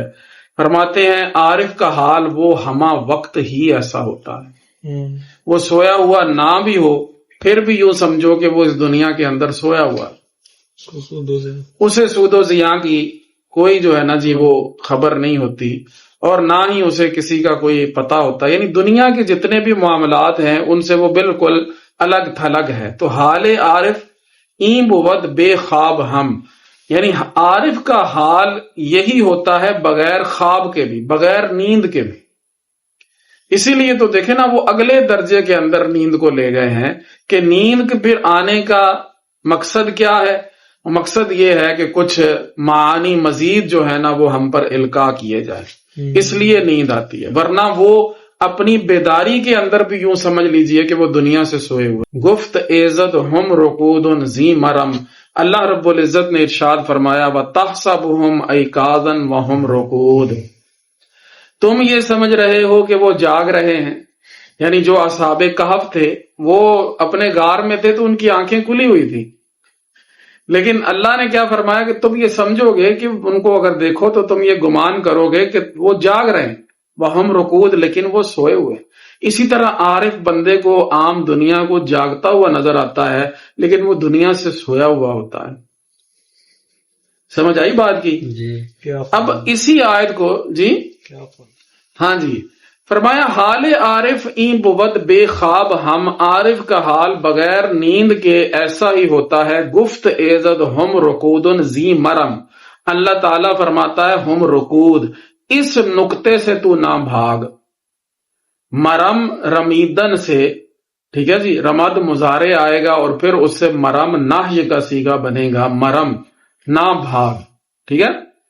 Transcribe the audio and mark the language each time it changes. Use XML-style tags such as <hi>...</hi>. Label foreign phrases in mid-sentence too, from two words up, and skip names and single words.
<ur>فرماتے ہیں عارف کا حال وہ ہما وقت ہی ایسا ہوتا ہے، وہ سویا ہوا نہ بھی ہو پھر بھی یوں سمجھو کہ وہ اس دنیا کے اندر سویا ہوا، اسے سود و زیاں کی کوئی جو ہے نا جی وہ خبر نہیں ہوتی، اور نہ ہی اسے کسی کا کوئی پتہ ہوتا، یعنی دنیا کے جتنے بھی معاملات ہیں ان سے وہ بالکل الگ تھلگ ہے۔</ur> <fa>تو حال عارف این بود بے خواب ہم،</fa> <ur>یعنی عارف کا حال یہی ہوتا ہے بغیر خواب کے بھی، بغیر نیند کے بھی۔ اسی لیے تو دیکھیں نا وہ اگلے درجے کے اندر نیند کو لے گئے ہیں کہ نیند پھر آنے کا مقصد کیا ہے؟ مقصد یہ ہے کہ کچھ معانی مزید جو ہے نا وہ ہم پر القاء کیے جائے، اس لیے نیند آتی ہے، ورنہ وہ اپنی بیداری کے اندر بھی یوں سمجھ لیجئے کہ وہ دنیا سے سوئے ہوئے۔</ur> <fa>گفت عزت ہم رقود ذی مرم،</fa> <ur>اللہ رب العزت نے ارشاد فرمایا</ur> <ar>وَتَحْسَبُهُمْ أَيْقَاظًا وَهُمْ رُقُودٌ،</ar> <ur>تم یہ سمجھ رہے ہو کہ وہ جاگ رہے ہیں، یعنی جو اصحاب کہف تھے وہ اپنے غار میں تھے تو ان کی آنکھیں کھلی ہوئی تھی، لیکن اللہ نے کیا فرمایا کہ تم یہ سمجھو گے کہ ان کو اگر دیکھو تو تم یہ گمان کرو گے کہ وہ جاگ رہے ہیں،</ur> <ar>وہم رقود،</ar> <ur>لیکن وہ سوئے ہوئے۔ اسی طرح عارف بندے کو عام دنیا کو جاگتا ہوا نظر آتا ہے لیکن وہ دنیا سے سویا ہوا ہوتا ہے۔ سمجھ آئی بات کی؟ جی۔ اب اسی آیت کو جی ہاں جی فرمایا</ur> <fa>حال عارف این بود بے خواب ہم،</fa> <ur>عارف کا حال بغیر نیند کے ایسا ہی ہوتا ہے،</ur> <fa>گفت ایزد ہم رکودن زی مرم،</fa> <ur>اللہ تعالیٰ فرماتا ہے</ur> <ar>ہم رکود،</ar> <ur>اس نقطے سے تو نہ بھاگ، مرم رمیدن سے، ٹھیک ہے جی، رمد مضارع آئے گا اور پھر اس سے مرم نہی کا صیغہ بنے گا، مرم نہ بھاگ، ٹھیک ہے۔</ur>